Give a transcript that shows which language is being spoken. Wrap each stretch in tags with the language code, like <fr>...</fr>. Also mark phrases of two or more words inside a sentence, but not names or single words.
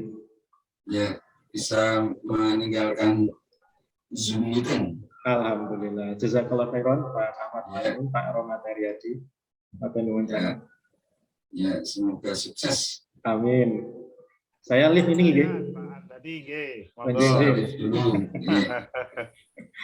<id>Ya, bisa meninggalkan Zoom meeting. Alhamdulillah.</id> <ar>جزاك الله خيرا Pak Ahmad</ar> <id>Ya. Pak Romat Heriadi. Apa nuwun Ya. Ya, semoga sukses. Amin. Saya live ini nggih. Pak Andadi nggih.</id> <jv>Nggih, nggih.</jv> <id>Dulu. Ya.</id>